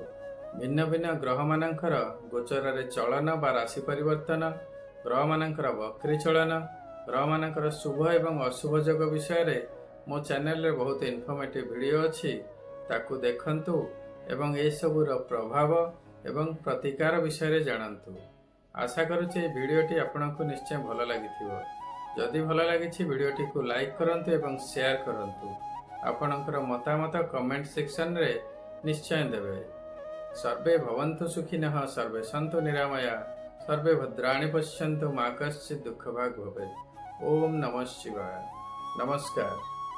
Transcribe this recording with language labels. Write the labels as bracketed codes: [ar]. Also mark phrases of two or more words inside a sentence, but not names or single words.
[or] ଭିନ୍ନ ଭିନ୍ନ ଗ୍ରହ ମାନଙ୍କର ଗୋଚର ରେ ଚଳନ ବା ରାଶି ପରିବର୍ତ୍ତନ, ଗ୍ରହ ମାନଙ୍କର ବକ୍ରୀ ଚଳନ, ଗ୍ରହ ମାନଙ୍କର ଶୁଭ ଏବଂ ଅଶୁଭ ଯୋଗ ବିଷୟ ରେ ମୋ ଚ୍ୟାନେଲ ରେ ବହୁତ [en] informative video [or] ଅଛି, ତାକୁ ଦେଖନ୍ତୁ ଏବଂ ଏ ସବୁର ପ୍ରଭାବ ଏବଂ ପ୍ରତିକାର ବିଷୟ ରେ ଜାଣନ୍ତୁ। ଆଶା କରୁଛି ଭିଡିଓଟି ଆପଣଙ୍କୁ ନିଶ୍ଚୟ ଭଲ ଲାଗିଥିବ। ଯଦି ଭଲ ଲାଗିଛି ଭିଡିଓଟି କୁ ଲାଇକ କରନ୍ତୁ ଏବଂ ସେୟାର କରନ୍ତୁ। ଆପଣଙ୍କର ମତାମତ [en] comment section [or] ରେ ନିଶ୍ଚୟ ଦେବେ। [sa] सर्वे भवन्तु सुखिनः, सर्वे सन्तु निरामया, सर्वे भद्राणि पश्यन्तु, मा कश्चित् दुःखभाग् भवेत्। ओम नमः शिवाय। नमस्कार।